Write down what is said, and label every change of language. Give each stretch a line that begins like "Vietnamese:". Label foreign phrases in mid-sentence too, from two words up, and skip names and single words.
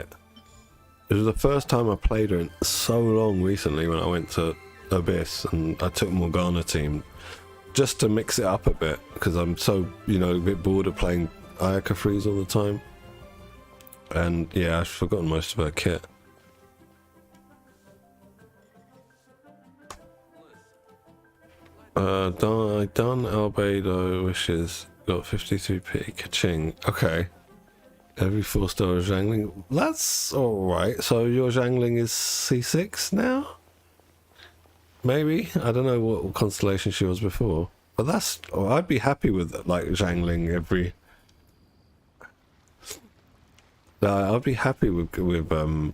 English: It was the first time I played her in so long recently when I went to Abyss and I took Morgana team just to mix it up a bit because I'm so, you know, a bit bored of playing Ayaka Freeze all the time. And yeah, I've forgotten most of her kit. Don Albedo wishes got 52p. Ka-ching. Okay. Every 4-star is Zhangling. That's alright. So your Zhangling is C6 now? Maybe? I don't know what constellation she was before. But that's... Oh, I'd be happy with, like, Zhangling every... I'd be happy with Ganyu.